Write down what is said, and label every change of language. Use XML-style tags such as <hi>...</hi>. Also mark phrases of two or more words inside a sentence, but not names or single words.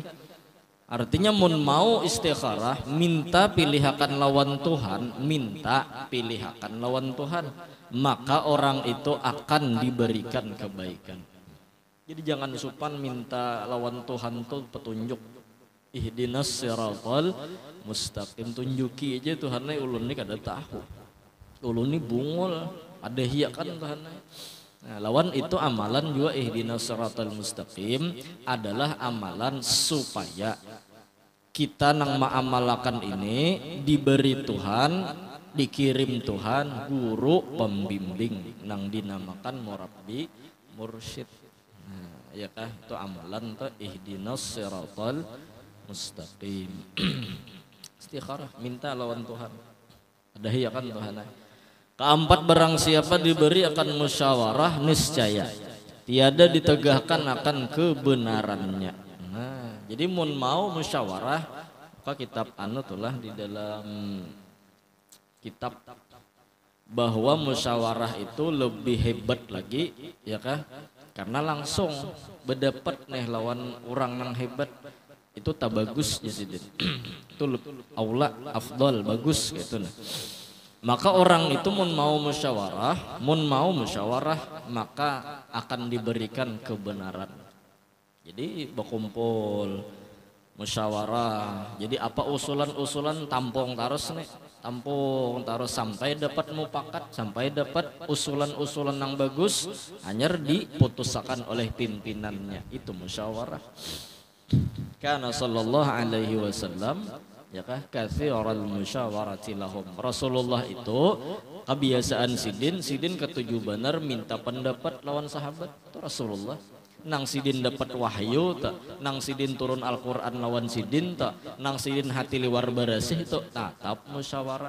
<bjn>Artinya mun mau istikharah, minta pilihakan lawan Tuhan, minta pilihakan lawan Tuhan, maka orang itu akan diberikan kebaikan. Jadi jangan supan minta lawan Tuhan tuh petunjuk.</bjn> <ar>Ihdinas siratal mustaqim,</ar> <bjn>tunjuki aja Tuhannya ulun ini kada tahu. Ulun ini bungul. Ada hiya kan Tuhan. Nah, lawan itu amalan juga</bjn> <ar>ihdinas siratal mustaqim</ar> <bjn>adalah amalan supaya kita nang ma'amalakan ini diberi Tuhan, dikirim Tuhan guru pembimbing nang dinamakan murabbi mursyid. Nah, ya kah itu amalan tuh</bjn> <ar>ihdinas siratal mustaqim.</ar> <bjn>Istikharah minta lawan Tuhan. Ada hiya kan Tuhan.</bjn> <ms>Keempat, barang siapa diberi akan musyawarah, niscaya tiada ditegahkan akan kebenarannya.</ms> <bjn>Nah, jadi mun mau musyawarah, maka kitab tulah di dalam kitab bahwa musyawarah itu lebih hebat lagi, ya kah? Karena langsung berdapat nih lawan orang yang hebat. Itu tak bagus ya sidin. Itu</bjn> <ar>aula afdal</ar> <bjn>bagus gitu nah. Maka orang itu mun mau musyawarah maka akan diberikan kebenaran. Jadi berkumpul musyawarah. Jadi apa usulan-usulan tampung terus nih, tampung terus sampai dapat mufakat, sampai dapat usulan-usulan yang bagus, hanya diputuskan oleh pimpinannya. Itu musyawarah. Karena</bjn> <ar>sallallahu alaihi wasallam</ar> <bjn>ya kah</bjn> <ar>katsiral musyawarati lahum.</ar> <bjn>Rasulullah itu kebiasaan sidin ketujuh benar minta pendapat lawan sahabat. Itu Rasulullah. Nang sidin dapat wahyu tak, nang sidin turun Al-Qur'an lawan sidin tak, nang sidin hati liwar barasih itu tatap musyawarah.</bjn>